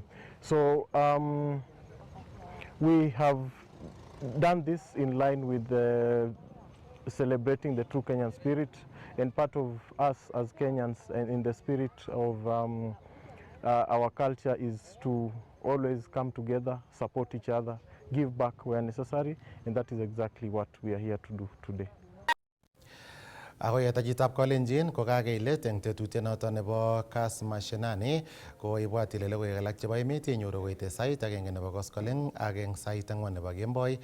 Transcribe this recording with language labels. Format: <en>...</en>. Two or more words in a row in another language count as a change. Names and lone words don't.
<en>So we have done this in line with celebrating the true Kenyan spirit, and part of us as Kenyans and in the spirit of our culture is to always come together, support each other, give back where necessary, and that is exactly what we are here to do today.</en> <kln>Ako yetajitab kolenjin ko kakeilet eng tetutiet noto nebo Kass Mashinani ko ibwat ile logoiwek alak chebo emet inyoru koite sait agenge nebo koskoleng ak eng sait 4 nebo kemboi.</kln>